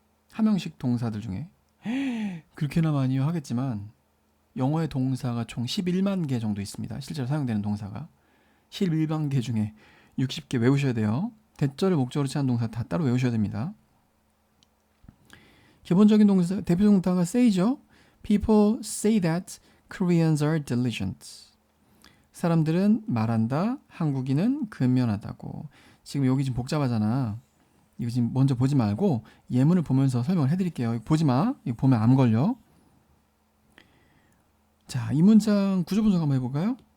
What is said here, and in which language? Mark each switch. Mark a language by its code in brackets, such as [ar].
[ko] 함형식 동사들 중에. 그렇게나 많이요 하겠지만 영어의 동사가 총 11만 개 정도 있습니다. 실제로 사용되는 동사가. 11만 개 중에 60개 외우셔야 돼요. 대절을 목적으로 취하는 동사 다 따로 외우셔야 됩니다. 기본적인 동사, 대표 동사가 say죠. [en] People say that Koreans are diligent. [ko] 사람들은 말한다. 한국인은 근면하다고. 지금 여기 좀 복잡하잖아. 이거 지금 먼저 보지 말고 예문을 보면서 설명을 해드릴게요. 이거 보지 마. 이거 보면 암 걸려. 자, 이 문장 구조 분석 한번 해볼까요?